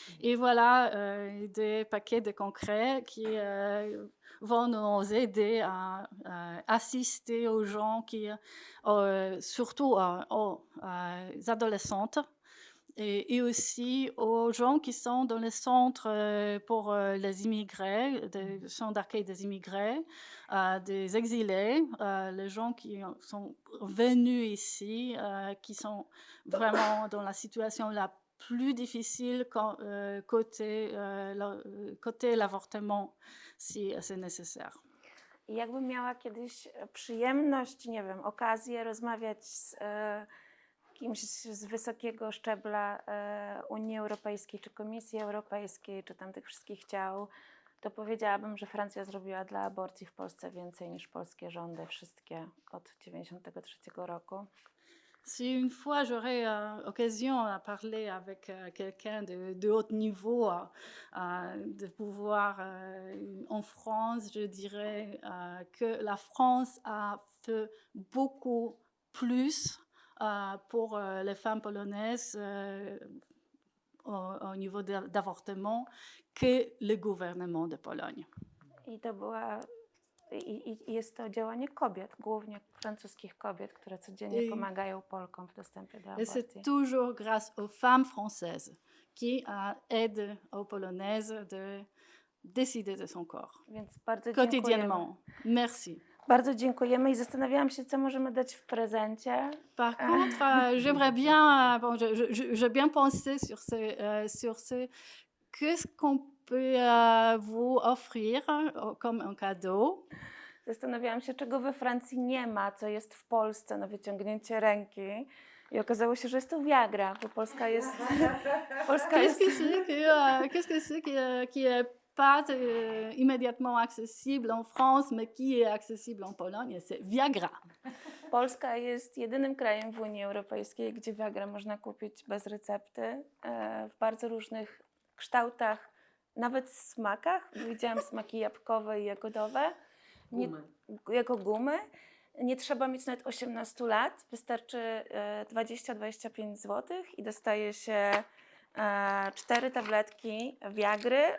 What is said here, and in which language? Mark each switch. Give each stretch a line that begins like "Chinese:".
French: Et voilà des paquets de concrets qui vont nous aider à assister aux gens surtout aux adolescentes, et aussi aux gens qui sont dans les centres pour les immigrés, des centres d'accueil des immigrés, des exilés, les gens qui sont venus ici, qui sont vraiment dans la situation la plus difficile côté l'avortement, si c'est nécessaire.
Polish: I jakbym miała kiedyś przyjemność, nie wiem, okazję rozmawiać z kimś z wysokiego szczebla Unii Europejskiej, czy Komisji Europejskiej, czy tam tych wszystkich ciał, to powiedziałabym, że Francja zrobiła dla aborcji w Polsce więcej niż polskie rządy, wszystkie od 1993 roku.
French: Si une fois j'aurais occasion à parler avec quelqu'un de haut niveau, de pouvoir en France, je dirais que la France a fait beaucoup plus pour les femmes polonaises au niveau d'avortement que le gouvernement de Pologne.
Polish: I to była I jest to działanie kobiet, głównie francuskich kobiet, które codziennie pomagają Polkom w dostępie do
French: Et c'est
Polish: aborcji.
French: toujours grâce aux femmes françaises qui aident aux Polonaises de décider de son corps.
Polish: Więc bardzo dziękujemy.
French: Quotidiennement. Merci.
Polish: Bardzo dziękujemy i zastanawiałam się, co możemy dać w prezencie.
French: Par contre, j'aimerais bien, j'ai bien pensé sur ce, qu'est-ce qu'on peut vous offrir comme un cadeau.
Polish: Zastanawiałam się, czego we Francji nie ma, co jest w Polsce na wyciągnięcie ręki. I okazało się, że jest to Viagra, bo Polska jest...
French: Qu'est-ce que c'est qui est pas immédiatement accessible en France, mais qui est accessible en Pologne? C'est Viagra.
Polish: Polska jest jedynym krajem w Unii Europejskiej, gdzie Viagra można kupić bez recepty, w bardzo różnych kształtach, nawet smakach. Widziałam smaki jabłkowe i jagodowe. Jako gumy. Nie trzeba mieć nawet 18 lat, wystarczy 20-25 zł i dostaje się 4 tabletki Viagry.